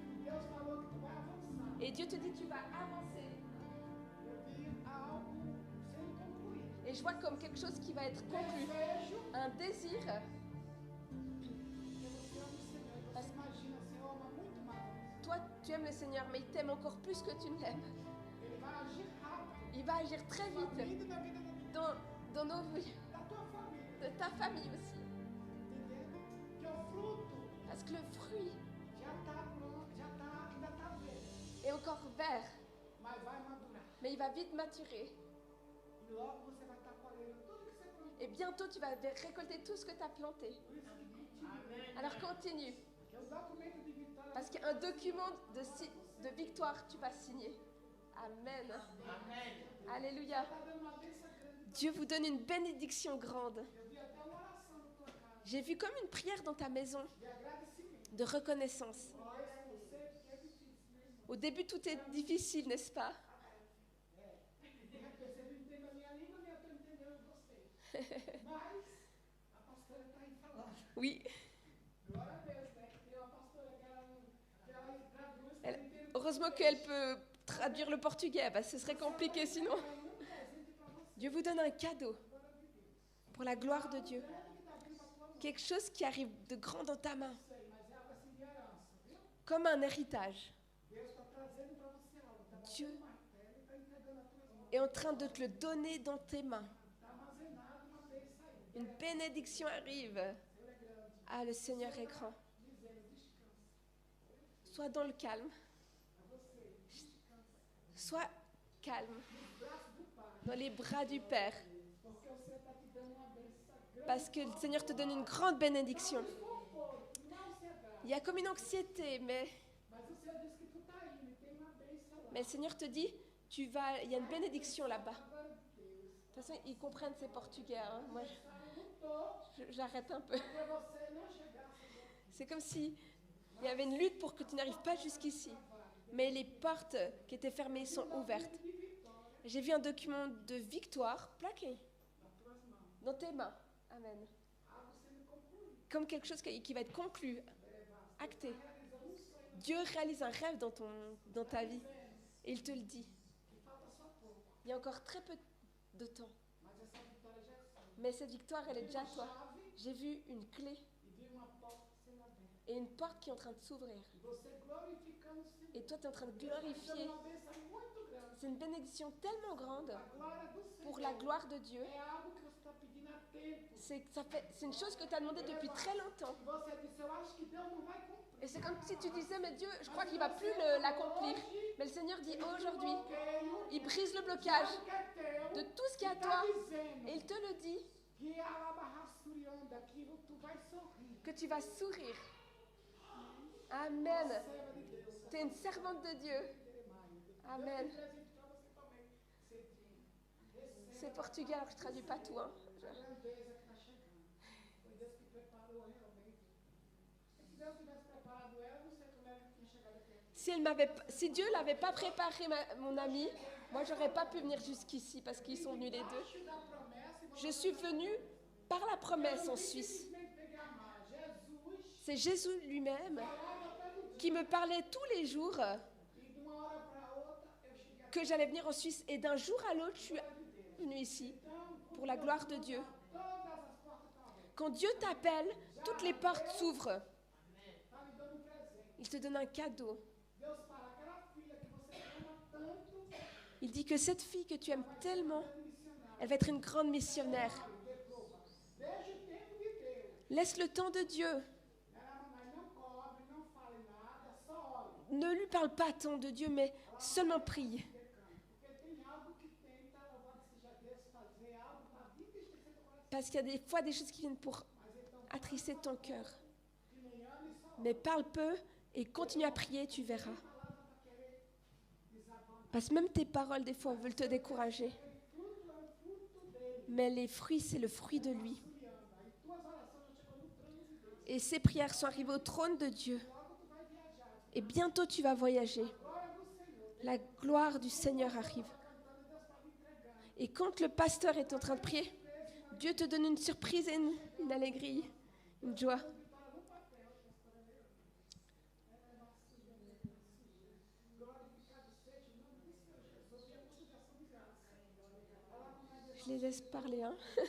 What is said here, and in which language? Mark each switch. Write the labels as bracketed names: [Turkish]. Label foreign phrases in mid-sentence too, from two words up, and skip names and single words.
[French] Et Dieu te dit tu vas avancer. Et je vois comme quelque chose qui va être conclu. Un désir. Parce que toi, tu aimes le Seigneur, mais il t'aime encore plus que tu ne l'aimes. Il va agir très [Portuguese] na [French] vite [Portuguese] vida e na vida [French] dans nos vies, [Portuguese] da tua família. [French] de ta famille aussi. [Portuguese] Entendeu? Que o fruto [French] Parce que le fruit [Portuguese] já está pronto, ainda está verde, [French] est encore vert, [Portuguese] mas vai madurar. [French] mais il va vite maturer. [Portuguese] E logo você vai estar colhendo tudo que você plantou. [French] Et bientôt, tu vas récolter tout ce que tu as planté. [Portuguese] Por isso que continua. [French] Alors continue. [Portuguese] Que o documento de vitória [French] Parce qu'un document de victoire, tu vas signer. Amen. Alléluia. [Portuguese] está dando uma bênção grande. [French] Dieu vous donne une bénédiction grande. [Portuguese] Eu vi até uma oração na tua casa [French] J'ai vu comme une prière dans ta maison [Portuguese] de agradecimento. [French] de reconnaissance. [Portuguese] Mas eu sei que é difícil, né? [French] Au début, tout est difficile, n'est-ce pas? [Portuguese] De repente, você não entende a minha língua, nem eu estou entendendo você. Mas a pastora está aí falando. [French] Oui. [Portuguese] Glória a Deus, né? Tem uma pastora que ela traduz [French] Elle- [Portuguese] o inteiro. [French] Heureusement qu'elle peut traduire le portugais, parce que ce serait compliqué sinon. Dieu vous donne un cadeau pour la gloire de Dieu. Quelque chose qui arrive de grand dans ta main, [Portuguese] Mas é algo assim de herança, viu? [French] comme un héritage. [Portuguese] Deus está trazendo para você algo. Está [French] Dieu [Portuguese] batendo o martelo e está entregando a tua mão. [French] est en train de te le donner dans tes mains. [Portuguese] Está armazenado uma bênção aí. [French] Une bénédiction arrive. Ah, le Seigneur est grand. [Portuguese] Dizendo, descansa. [French] Sois dans le calme. Sois calme dans les bras du Père. [Portuguese] Porque o Senhor está te dando uma bênção grande. [French] Parce que le Seigneur te donne une grande bénédiction. [Portuguese] Conforto, não ansiedade. [French] Il y a comme une anxiété, mais [Portuguese] Mas o Senhor disse que tu está indo e tem uma bênção lá. [French] le Seigneur te dit, il y a une bénédiction là-bas. [Portuguese] Agora, Deus, [French] De toute façon, ils comprennent ces portugais. Hein. Moi, [Portuguese] lutou [French] j'arrête un peu. [Portuguese] para você não chegar a ser [French] C'est comme si il y avait une lutte pour que tu n'arrives pas jusqu'ici. Mais les portes qui étaient fermées sont ouvertes. [Portuguese] de vitória [French] J'ai vu un document de victoire plaqué [Portuguese] nas tuas mãos. [French] dans tes mains. Amen. [Portuguese] Algo sendo concluído. [French] Comme quelque chose qui va être conclu, acté. Dieu réalise un rêve dans ta vie. Et il te le dit. [Portuguese] Que falta só pouco. [French] Il y a encore très peu de temps. [Portuguese] Mas essa vitória já é sua. [French] Mais cette victoire, elle est déjà à toi. [Portuguese] Chave [French] J'ai vu une clé [Portuguese] e vi uma porta sendo aberta. [French] et une porte qui est en train de s'ouvrir. [Portuguese] E você glorificando o Senhor. [French] Et toi, tu es en train de [Portuguese] Dando [French] glorifier. [Portuguese] uma bênção muito grande. [French] C'est une bénédiction tellement grande [Portuguese] A glória do Senhor. [French] pour la gloire de Dieu. [Portuguese] É algo que você está pedindo há tempo. [French] C'est une chose que tu as demandé depuis très longtemps. [Portuguese] E você disse, eu acho que Deus não vai cumprir. [French] Et c'est comme si tu disais, mais Dieu, je crois qu'il ne va plus l'accomplir. Mais le Seigneur dit, aujourd'hui, [Portuguese] Bloqueio [French] il brise le blocage [Portuguese] que é teu. [French] de tout ce qui est à [Portuguese] Está [French] toi. [Portuguese] dizendo [French] Et il te le dit, [Portuguese] que a alabarraçurianda, que tu vai sorrir. [French] que tu vas sourire. Amen. [Portuguese] Serva de Deus. [French] Tu es une servante de Dieu. Amen. [Portuguese] Deus tem presente para você também. Cedinho. [French] C'est portugais, alors je ne traduis pas tout. Hein. [Portuguese] A grandeza que está chegando. Foi Deus que preparou realmente. Se Deus tivesse preparado ela, não sei como ela tinha chegado aqui. [French] Si Dieu ne l'avait pas préparé, mon ami, moi, je n'aurais pas pu venir jusqu'ici parce qu'ils sont venus les deux. [Portuguese] Debaixo da promessa, e [French] Je suis venue par la promesse en Suisse. [Portuguese] simplesmente peguei a mar. Jesus [French] C'est Jésus lui-même [Portuguese] falava todo dia. [French] qui me parlait tous les jours [Portuguese] E de uma hora para outra, eu cheguei aqui. [French] que j'allais venir en Suisse. Et d'un jour à l'autre, je suis venue ici pour la gloire de Dieu. [Portuguese] Todas as portas estão abertas. [French] Quand Dieu t'appelle, toutes les portes s'ouvrent. [Portuguese] Está me dando presente. [French] Il te donne un cadeau. [Portuguese] Deus fala, aquela filha que você ama tanto, [French] Il dit que cette fille que tu aimes tellement, [Portuguese] missionária. [French] elle va être une grande missionnaire. [Portuguese] Veja o tempo de Deus. [French] Laisse le temps de Dieu. [Portuguese] Ela, mamãe, não cobre, não fale nada, só olhe. [French] Ne lui parle pas tant de Dieu, mais seulement prie. [Portuguese] Porque tem algo que tenta, louvado seja Deus, fazer algo para entristecer teu coração. [French] Parce qu'il y a des fois des choses qui viennent pour attrister ton cœur. [Portuguese] Que nem ame e só [French] Mais parle peu et continue à prier, tu verras. [Portuguese] palavra para querer desabar. [French] Parce que même tes paroles, des fois, veulent te décourager. [Portuguese] Fruto é o fruto dele. [French] Mais les fruits, c'est le fruit de lui. [Portuguese] Aí tuas orações já chegou no trono de Deus. [French] Et ces prières sont arrivées au trône de Dieu. [Portuguese] Logo tu vai viajar. [French] Et bientôt, tu vas voyager. [Portuguese] Glória do Senhor. [French] La gloire du Seigneur arrive. [Portuguese] Cantando, Deus está me entregando. [French] Et quand le pasteur est en train de prier, Dieu te donne une surprise et une allégresse, une joie. Je les laisse parler, hein.